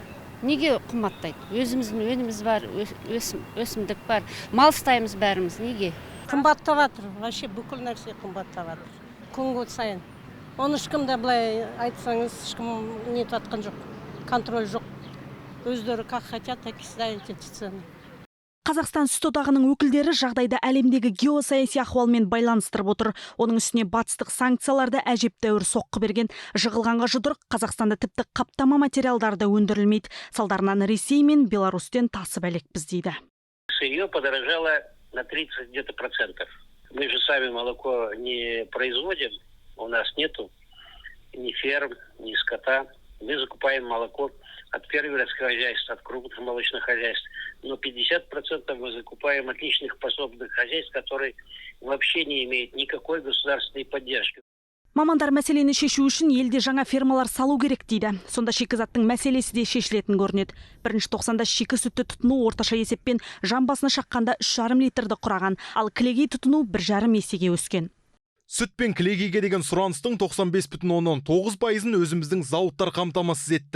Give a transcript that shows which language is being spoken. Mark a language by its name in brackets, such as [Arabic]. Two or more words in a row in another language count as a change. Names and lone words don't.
[Kazakh] Неге қымбаттайды? Өзіміздің өніміз бар, өсімдік бар. Мал ұстаймыз бәріміз. Неге? Қымбаттап жатыр. Вообще бүкіл нәрсе қымбаттап жатыр. Күн сайын. Оны ешкім де былай айтсаңыз, ешкім не татқан жоқ. Контроль жоқ. [Russian] Өздері как хотят, так и ставят эти цены. [Kazakh] Қазақстан сүт одағының өкілдері жағдайды әлемдегі геосаяси ахуалмен байланыстырып отыр. Оның үстіне батыстық санкцияларды әжептәуір соққы берген. Жығылғанға жұдырық Қазақстанда тіпті қаптама материалдарды өндірілмейді. Салдарынан Ресей мен Беларусьтен тасып әлекпіз дейді. [Russian] Сырье подорожало на 30 где-то %. Мы же сами молоко не производим, у нас нету ни ферм, ни скота. Мы закупаем молоко от фермерских хозяйств, от крупных молочных хозяйств. Но 50% мы закупаем от личных пособных хозяйств, которые вообще не имеют никакой государственной поддержки. [Kazakh] Мамандар мәселені шешу үшін елде жаңа фермалар салу керек дейді. Сонда шикізаттың мәселесі де шешілетін көрінеді. Бірінші тоқсанда шикі сүтті тұтыну орташа есеппен жан басына шаққанда 3,5 литрді құраған, ал кілегей тұтыну 1,5 есеге өскен. Сүт пен кілегейге деген сұраныстың 95,9%-ын өзіміздің зауыттар қамтамасыз етті.